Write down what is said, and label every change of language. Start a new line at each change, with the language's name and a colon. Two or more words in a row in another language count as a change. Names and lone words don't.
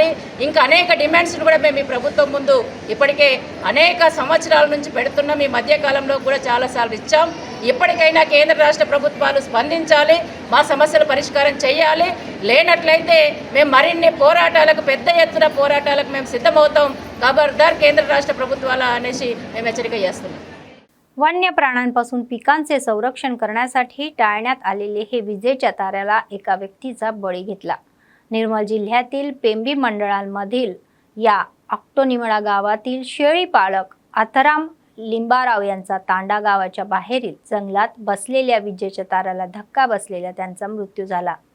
Telugu: ఇంకా అనేక డిమాండ్స్ను కూడా మేము ఈ ప్రభుత్వం ముందు ఇప్పటికే అనేక సంవత్సరాల నుంచి పెడుతున్నాం. ఈ మధ్యకాలంలో కూడా చాలాసార్లు ఇచ్చాం. ఇప్పటికైనా కేంద్ర రాష్ట్ర ప్రభుత్వాలు స్పందించాలి, మా సమస్యలు పరిష్కారం చేయాలి. లేనట్లయితే మేము మరిన్ని పోరాటాలకు, పెద్ద ఎత్తున పోరాటాలకు మేము सिद्धमవుతాం. ఖబర్దార్ కేంద్ర రాష్ట్ర ప్రభుత్వాల అనేసి మేము హెచ్చరిక చేస్తున్నాం.
Marathi: वन्य प्राण्यांपासून पिकांचे संरक्षण करण्यासाठी टाळण्यात आलेले हे विजेच्या ताराला एका व्यक्तीचा बळी घेतला. निर्मल जिल्ह्यातील पेंबी मंडळांमधील या ऑक्टोनिमळा गावातील शेळी पाळक आथराम लिंबाराव यांचा तांडा गावाच्या बाहेरील जंगलात बसलेल्या विजेच्या ताराला धक्का बसलेला त्यांचा मृत्यू झाला.